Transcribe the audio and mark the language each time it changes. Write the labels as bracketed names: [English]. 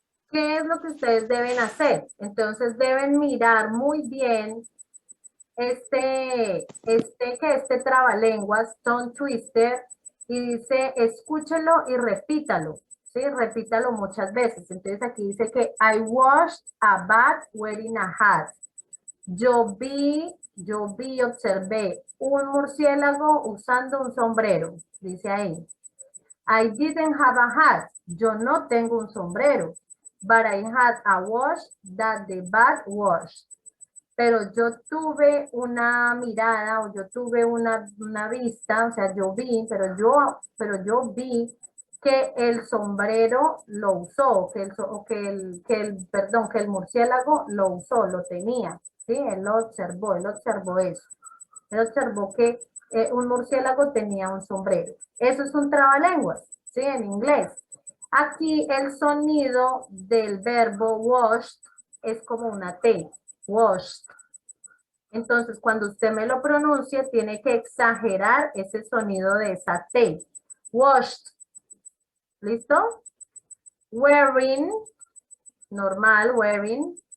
[Spanish] ¿Qué es lo que ustedes deben hacer? Entonces deben mirar muy bien este trabalenguas, tongue twister, y dice, escúchelo y repítalo, ¿sí? Repítalo muchas veces. Entonces aquí dice que [English] I watched a bat wearing a hat. [Spanish] Yo vi, observé un murciélago usando un sombrero, dice ahí. [English] I didn't have a hat. [Spanish] Yo no tengo un sombrero. [English] But I had a watch that the bat watched. [Spanish] Pero yo tuve una mirada o yo tuve una vista, o sea, yo vi, pero yo vi que el sombrero lo usó, que el murciélago lo usó, lo tenía, ¿sí? Él observó eso. Él observó que un murciélago tenía un sombrero. Eso es un trabalenguas, ¿sí? En inglés. Aquí el sonido del verbo washed es como una T, washed. Entonces, cuando usted me lo pronuncia, tiene que exagerar ese sonido de esa T. Washed. ¿Listo? Wearing, normal, wearing.